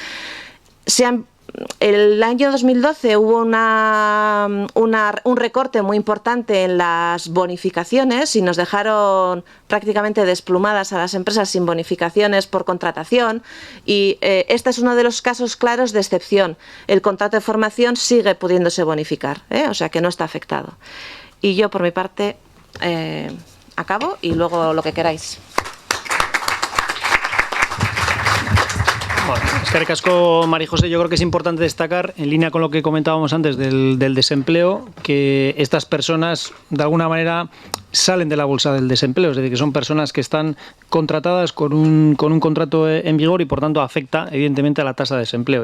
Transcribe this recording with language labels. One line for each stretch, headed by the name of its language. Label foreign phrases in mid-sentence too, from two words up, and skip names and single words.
Spanish: El año 2012 hubo un recorte muy importante en las bonificaciones y nos dejaron prácticamente desplumadas a las empresas sin bonificaciones por contratación y este es uno de los casos claros de excepción. El contrato de formación sigue pudiéndose bonificar, o sea que no está afectado. Y yo por mi parte... acabo y luego lo que queráis. Bueno,
Basque: eskerrik asko,
Spanish: Mari José. Yo creo que es importante destacar, en línea con lo que comentábamos antes del desempleo, que estas personas, de alguna manera, salen de la bolsa del desempleo, es decir, que son personas que están contratadas con un contrato en vigor y, por tanto, afecta, evidentemente, a la tasa de desempleo.